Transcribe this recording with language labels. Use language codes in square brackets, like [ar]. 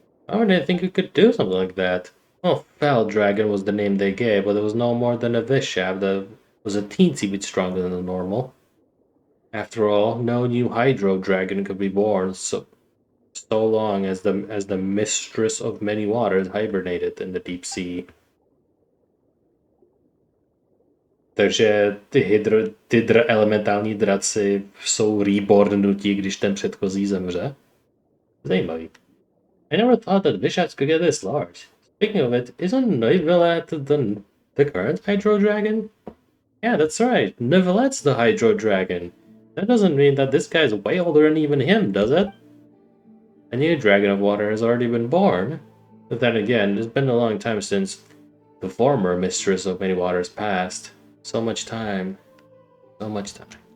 [en] Why would I think you could do something like that? Well, Fell Dragon was the name they gave, but it was no more than a Vishab that was a teensy bit stronger than the normal. After all, no new Hydro Dragon could be born so long as the mistress of many waters hibernated in the deep sea. [cs] Takže ty elementální draci jsou rebornutí, když ten předchozí zemře. Zajímavý. [en] I never thought that Vishabs could get this large. Speaking of it, isn't Neuvillette the current Hydro Dragon? Yeah, that's right. Neuvillette's the Hydro Dragon. That doesn't mean that this guy's way older than even him, does it? A new Dragon of Water has already been born. But then again, it's been a long time since the former Mistress of Many Waters passed. So much time. So much time.